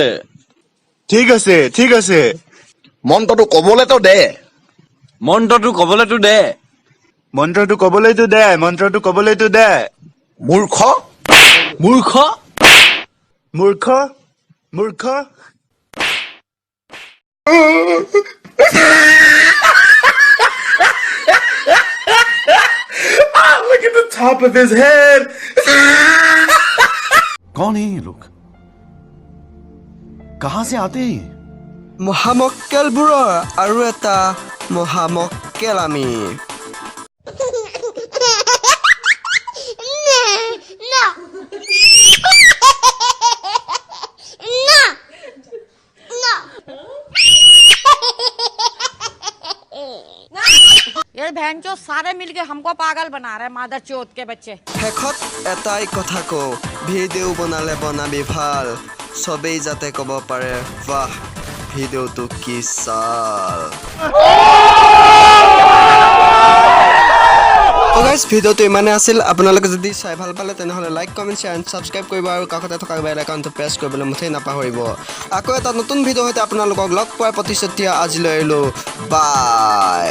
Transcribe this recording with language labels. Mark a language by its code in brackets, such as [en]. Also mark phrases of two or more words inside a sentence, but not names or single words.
[as] ঠিক আছে ঠিক আছে মন্ত্ৰটো ক'বলেতো দে মন্ত্ৰটো ক'বলেতো দে মন্ত্ৰটো ক'বলৈতো দে মন্ত্ৰটো ক'বলৈতো দে মূৰ্খ মূৰ্খ মূৰ্খ মূৰ্খ [en] Look at the top of his head. [hi] कौन है ये लोग कहां से आते हैं [as] মহামক্কেলবোৰৰ আৰু এটা মহামক্কেল আমি [hi] ये बहन जो सारे मिलके हमको पागल बना रहे मादर चौथ के बच्चे [as] শেষত এটাই কথা কওঁ ভিডিঅ' বনালে বনাবি ভাল চবেই যাতে ক'ব পাৰে বাহ ভিডিঅ'টো কি চাল গাইজ ভিডিঅ'টো ইমানে আছিল আপোনালোকে যদি চাই ভাল পালে তেনেহ'লে [en] like comment share and subscribe [as] কৰিব আৰু কাষতে থকা [en] bell icon [as] প্ৰেছ কৰিবলৈ মুঠেই নাপাহৰিব আকৌ এটা নতুন ভিডিঅ' সৈতে আপোনালোকক লগ পোৱাৰ প্ৰতিশ্ৰুতি আজিলৈ এৰিলোঁ বাই